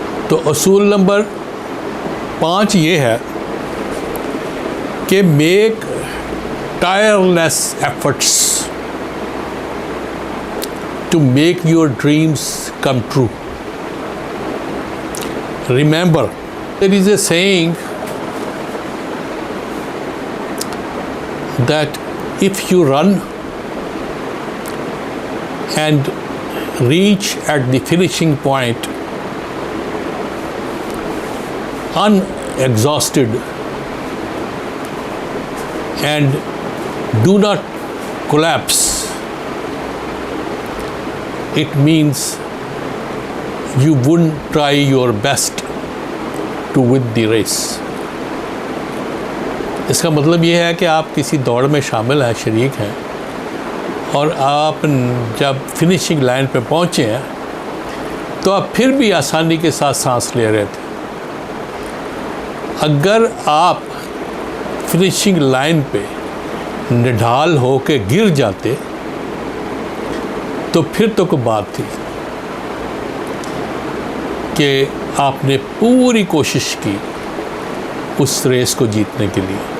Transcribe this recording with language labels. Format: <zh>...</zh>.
<hi>तो उसूल नंबर 5 ये है कि</hi> <en>Make tireless efforts to make your dreams come true. Remember, there is a saying that if you run and reach at the finishing point unexhausted and do not collapse, it means you wouldn't try your best to win the race.</en> <hi>इसका मतलब ये है कि आप किसी दौड़ में शामिल हैं, शरीक हैं, और आप जब फिनिशिंग लाइन पे पहुँचे हैं तो आप फिर भी आसानी के साथ सांस ले रहे थे। अगर आप फिनिशिंग लाइन पे निढाल हो के गिर जाते तो फिर तो कोई बात थी कि आपने पूरी कोशिश की उस रेस को जीतने के लिए।</hi>